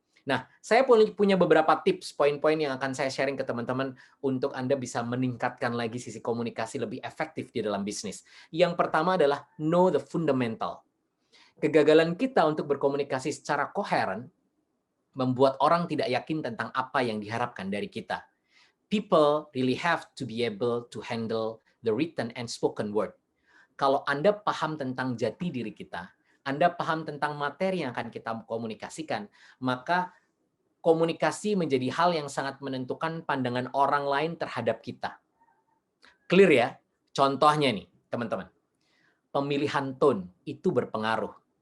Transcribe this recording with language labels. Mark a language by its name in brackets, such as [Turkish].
[Indonesian] Nah, saya punya beberapa tips, poin-poin yang akan saya sharing ke teman-teman untuk Anda bisa meningkatkan lagi sisi komunikasi lebih efektif di dalam bisnis. Yang pertama adalah [English] know the fundamental. [Indonesian] Kegagalan kita untuk berkomunikasi secara koheren membuat orang tidak yakin tentang apa yang diharapkan dari kita. [English] People really have to be able to handle the written and spoken word. [Indonesian] Kalau Anda paham tentang jati diri kita, Anda paham tentang materi yang akan kita komunikasikan, maka komunikasi menjadi hal yang sangat menentukan pandangan orang lain terhadap kita. Clear ya? Contohnya nih, teman-teman. Pemilihan tone itu berpengaruh.